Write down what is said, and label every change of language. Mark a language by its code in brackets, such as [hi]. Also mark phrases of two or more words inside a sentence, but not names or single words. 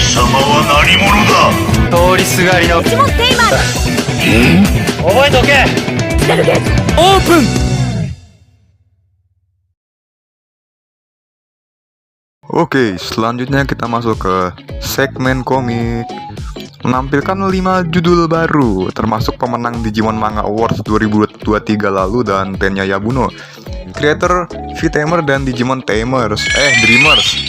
[ja] 様は何者だ。通りすがりのデジモンテイマーだ。覚えとけ。セルゲージ。オープン。 [id] Oke, selanjutnya kita masuk ke segmen komik. Menampilkan 5 judul baru, termasuk pemenang Digimon Manga Awards 2023 lalu dan Tenya Yabuno, creator V-Tamer dan Digimon Tamers, Dreamers.